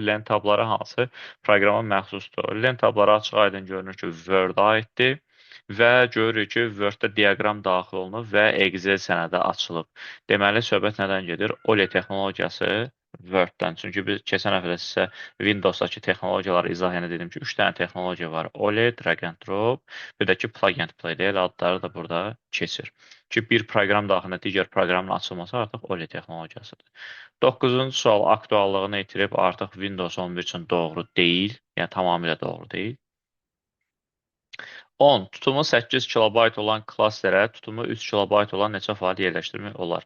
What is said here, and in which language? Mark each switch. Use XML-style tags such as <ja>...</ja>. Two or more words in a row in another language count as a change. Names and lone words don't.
<az>Lent tabları hansı proqrama məxsusdur? Lent tabları açıq aydın görünür ki, Word-a aiddir. Və görürük ki, Word-də diaqram daxil olunub və Excel sənədi açılıb. Deməli, söhbət nədən gedir? OLED texnologiyası Word-dən. Çünki biz keçən həftə sizə Windows-dakı texnologiyaları izah edə dedim ki, 3 dənə texnologiya var.</az> <en>OLED, drag and drop,</en> <az>bir də ki,</az> <en>plug and play</en> <az>deyil, adları da burada keçir. Ki, bir proqram daxilində digər proqramın açılması artıq OLED texnologiyasıdır. 9-cu sual aktuallığını itirib artıq Windows 11 üçün doğru deyil, yəni tamamilə doğru deyil. 10. Tutumu 8 kilobayt olan klasterə tutumu 3 kilobayt olan neçə fail yerləşdirmək olar?</az>